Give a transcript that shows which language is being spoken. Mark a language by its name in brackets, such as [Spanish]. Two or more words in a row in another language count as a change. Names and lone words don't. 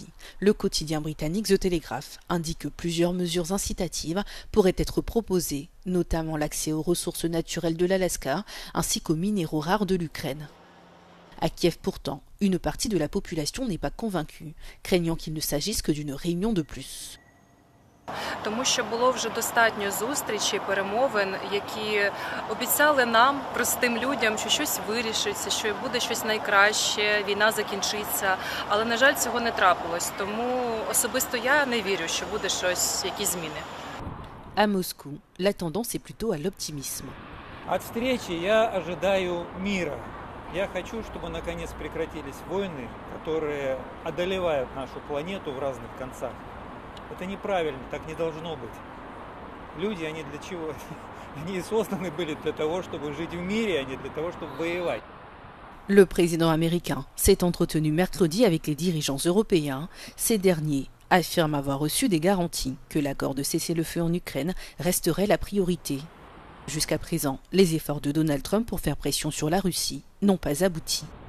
[French] Le quotidien britannique The Telegraph indique que plusieurs mesures incitatives pourraient être proposées, notamment l'accès aux ressources naturelles de l'Alaska ainsi qu'aux minéraux rares de l'Ukraine. À Kiev pourtant, une partie de la population n'est pas convaincue, craignant qu'il ne s'agisse que d'une réunion de plus. [Ukrainian] Тому що було вже достатньо зустрічей, перемовин, які обіцяли нам, простим людям, що щось вирішиться, що буде щось найкраще, війна закінчиться. Але, на жаль, цього не трапилось. Тому особисто я не вірю, що буде щось, якісь зміни. [French] À Moscou, la tendance est plutôt à l'optimisme. [Russian] От встречи я ожидаю мира. Я хочу, чтобы наконец прекратились войны, которые одолевают нашу планету в разных концах. Это неправильно, так не должно быть. Люди, они для чего? Они созданы были для того, чтобы жить в мире, а не для того, чтобы воевать. [French] Le président américain s'est entretenu mercredi avec les dirigeants européens. Ces derniers affirment avoir reçu des garanties que l'accord de cessez-le-feu en Ukraine resterait la priorité. Jusqu'à présent, les efforts de Donald Trump pour faire pression sur la Russie n'ont pas abouti.